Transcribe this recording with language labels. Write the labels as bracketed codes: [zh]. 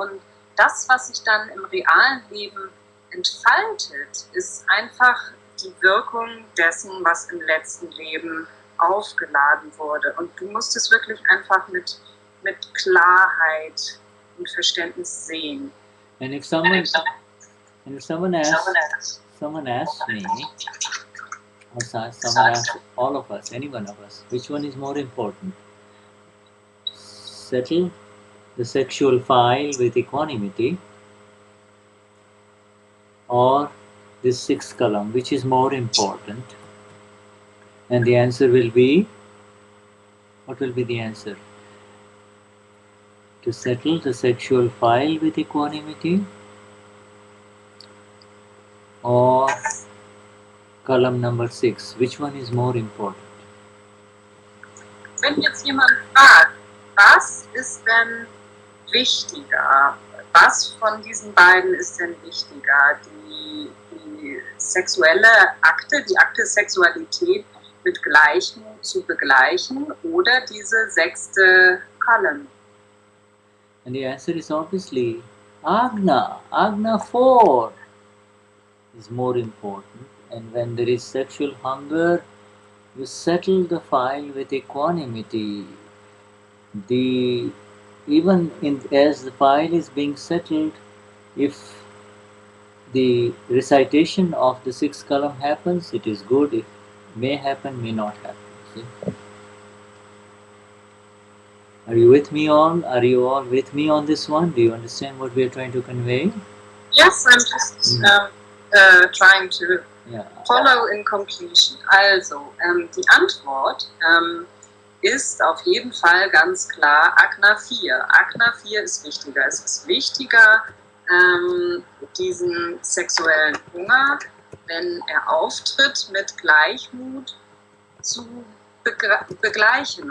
[de] Und das, was sich dann im realen Leben entfaltet, ist einfach die Wirkung dessen, was im letzten Leben aufgeladen wurde. Und du musst es wirklich einfach mit Klarheit und Verständnis sehen. [en] And if someone asks me, or someone asks all of us, any one of us, which one is more important? Settle the sexual file with equanimity, or this 6th column, which is more important? And the answer will be, what will be the answer? To settle the sexual file with equanimity, or column number 6, which one is more important? [de] Wenn jetzt jemand fragt, was ist denn wichtiger? Was von diesen beiden ist denn wichtiger? Die sexuelle Akte, die Akte Sexualität mit Gleichmut zu begleichen oder diese 6. Column? [en] And the answer is obviously Agna 4 is more important. And when there is sexual hunger, you settle the file with equanimity. As the file is being settled, if the recitation of the 6th column happens, it is good. It may happen, may not happen. See? Are you with me all? Are you all with me on this one? Do you understand what we are trying to convey? Yes, I'm just trying to follow in completion. [de] Also, die Antwort ist auf jeden Fall ganz klar Agna 4. Agna 4 ist wichtiger. Es ist wichtiger, diesen sexuellen Hunger, wenn er auftritt, mit Gleichmut zu begleichen.